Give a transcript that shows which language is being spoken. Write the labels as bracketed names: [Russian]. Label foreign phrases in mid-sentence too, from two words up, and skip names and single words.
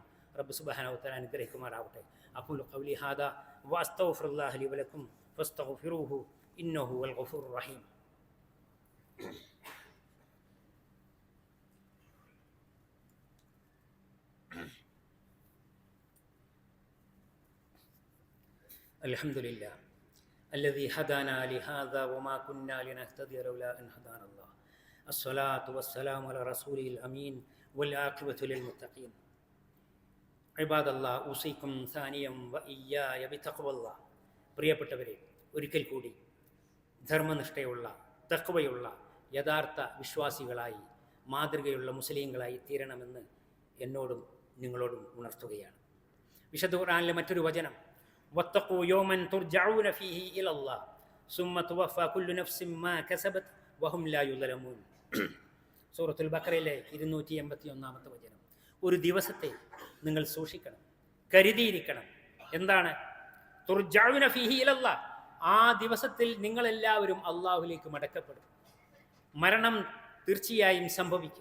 [Arabic] رب سبحانه وتعالى അനുഗ്രഹിക്കുമാറാവട്ടെ. أقول قولي هذا وأستغفر الله لي ولكم فاستغفروه إنه هو الغفور الرحيم. അൽഹംദുലില്ലാ الذي هدانا لهذا وما كنا لنهتدي لولا أن هدانا الله. الصلاة والسلام على رسوله الأمين والعاقبة للمتقين. عباد الله أوصيكم ثانيا وإياي بتقوى الله. [Malayalam] പ്രിയപ്പെട്ടവരെ, ഒരിക്കൽ കൂടി ധർമ്മനിഷ്ഠയുള്ള, തഖ്വയുള്ള യഥാർത്ഥ വിശ്വാസികളായി, മാതൃകയുള്ള മുസ്ലിങ്ങളായി തീരണമെന്ന് എന്നോടും നിങ്ങളോടും ഉണർത്തുകയാണ്. വിശുദ്ധ ഖുർആനിലെ മറ്റൊരു വചനം, [Arabic] واتقوا يوما ترجعون فيه إلى الله ثم توفى كل نفس ما كسبت وهم لا يظلمون. [Malayalam] സൂറത്തുൽ ബഖറയിലെ 281 വചനം. ഒരു ദിവസത്തെ നിങ്ങൾ സൂക്ഷിക്കണം, കരുതിയിരിക്കണം. എന്താണ്? [Arabic] ترجعون فيه إلى الله. [Malayalam] ആ ദിവസത്തിൽ നിങ്ങളെല്ലാവരും അള്ളാഹുലേക്ക് മടക്കപ്പെടും. മരണം തീർച്ചയായും സംഭവിക്കും.